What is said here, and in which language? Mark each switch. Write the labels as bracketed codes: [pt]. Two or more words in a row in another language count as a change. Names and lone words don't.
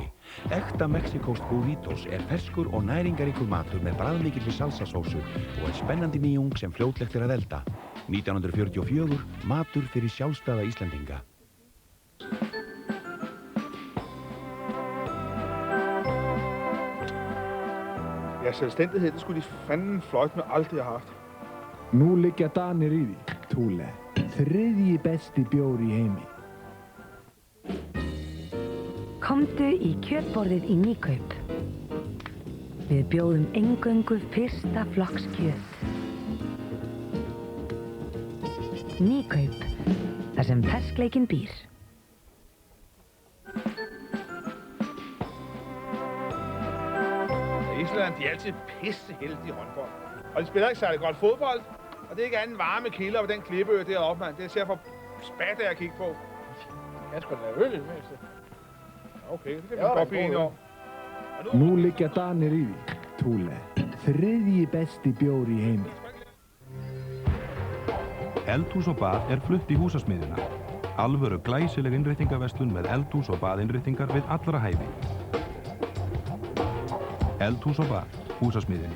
[is] Ekta mexikóskt burritos ferskur og næringaríkur matur með bragðmikilli salsasósu og spennandi nýjung sem fljótlegt að elda. 1944, matur fyrir sjálfstæða Íslendinga. [da] Ja, selvstændighed, det skulle de fanden fløjtende aldrig have haft. [is] Nú liggja Danir í því, Thule. Þriðji besti bjór í heimi. Komdu í kjötborðið í Nýkaup. Við bjóðum eingöngu fyrsta flokks kjöt. Nýkaup, þar sem ferskleikinn býr. [da] Island, de er altid pisseheldige i håndbold. Og de spiller ikke særlig godt fodbold. Og det er ikke anden varme kilder på den klippeø deroppe, mand. Det ser for spat af at kigge på. Jeg kan sgu da lave øl i det mindste. Okay, det kan vi godt blive enige om. [is] Nú liggja Danir í því, Thule. Þriðji besti bjór í heimi. Eldhús og bað flutt í húsasmiðjuna. Alvöru glæsileg innréttingaverslun með eldhús og baðinnréttingar við allra hæfi. Eldhús og bað, húsasmiðjunni.